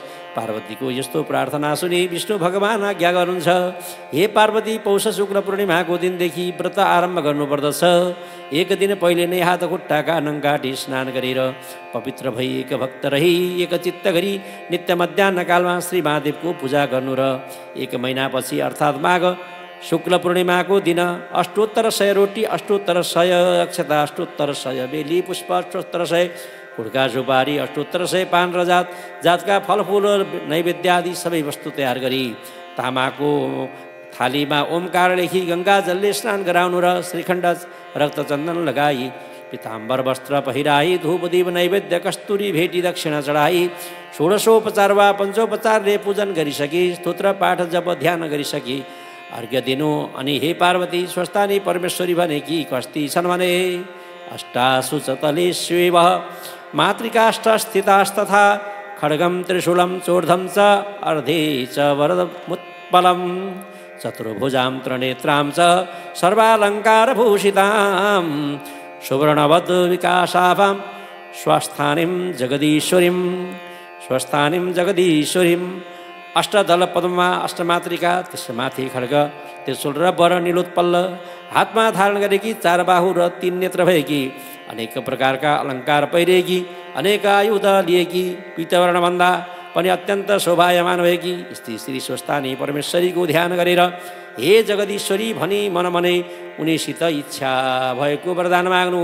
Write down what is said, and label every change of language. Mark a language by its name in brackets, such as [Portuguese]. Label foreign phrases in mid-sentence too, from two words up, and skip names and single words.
[Nepali] पार्वतीको यस्तो प्रार्थना सुनि विष्णु भगवान आज्ञा गर्नुहुन्छ, हे पार्वती, पौष शुक्ल पूर्णिमाको दिनदेखि व्रत आरम्भ गर्नुपर्दछ। एक दिन पहिले नै हात खुट्टाका नङ्गाटी स्नान गरेर पवित्र भई एक भक्त रही एकचित्त गरी नित्य मध्याह्नकालमा श्री महादेवको पूजा गर्नु र एक महिनापछि अर्थात् माघ शुक्ल पूर्णिमाको दिन अष्टोत्तर 100 रोटी, अष्टोत्तर 100 अक्षता, अष्टोत्तर 100 बेली पुष्प, अष्टोत्तर 100 कुड्का सुपारी, अष्टोत्तर 100 पान र जातका फलफुल नैवेद्य आदि सबै वस्तु तयार गरी तामाको थालीमा ओमकार लेखी गङ्गा जलले स्नान गराउनु र श्रीखण्ड रक्तचन्दन लगाई पीताम्बर वस्त्र पहिराई धूप दीप नैवेद्य कस्तुरी भेटी दक्षिणा चढाई षोडशोपचार वा पञ्चोपचारले पूजन गरिसकी स्तोत्र पाठ जप ध्यान गरिसकी अर्घ्य दिनु। अनि हे पार्वती, स्वस्थानी परमेश्वरी भनेकी कस्ती छन् भने [Sanskrit] अष्टासु च तलेष्वेव मातृकाष्ठ स्थितास्तथा खड्गम त्रिशूलं चोर्धं च अर्धे च वरदमुत्पलं चतुर्भुजां त्रिनेत्रां च सर्वालङ्कारभूषितां सुवर्णवद् विकासाभां स्वस्थानीं [Nepali] जगदीश्वरीं अष्टदल पद्ममा अष्टमातृका, त्यसमाथि खड्ग त्रिशूल र वर निलोत्पल्ल हातमा धारण गरेकी, 4 बाहु र 3 नेत्र भएकी, अनेक प्रकारका अलङ्कार पहिरेकी, अनेक आयुध लिएकी, पीतवर्णभन्दा पनि अत्यन्त शोभायमान भएकी स्त्री श्री स्वस्थानी परमेश्वरीको ध्यान गरेर हे जगदीश्वरी भनी मनमनै उनीसित इच्छा भएको वरदान माग्नु।